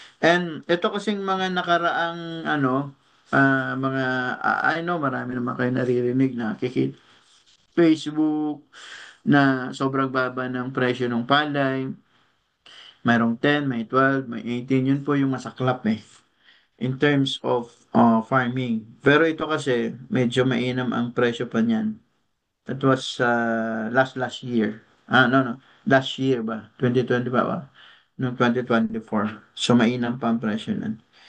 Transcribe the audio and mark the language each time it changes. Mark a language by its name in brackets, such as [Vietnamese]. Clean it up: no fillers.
[Filipino] And ito kasing mga nakaraang, ano, mga, I know, marami naman kayo naririnig na kikit Facebook na sobrang baba ng presyo ng palay. Mayroong 10, may 12, may 18. Yun po yung masaklap in terms of farming. Pero ito kasi, medyo mainam ang presyo pa niyan. [English] That was last year. No, no. Last year ba? 2025 ba? No, 2024. [Filipino] So, mainam pa ang presyo nun.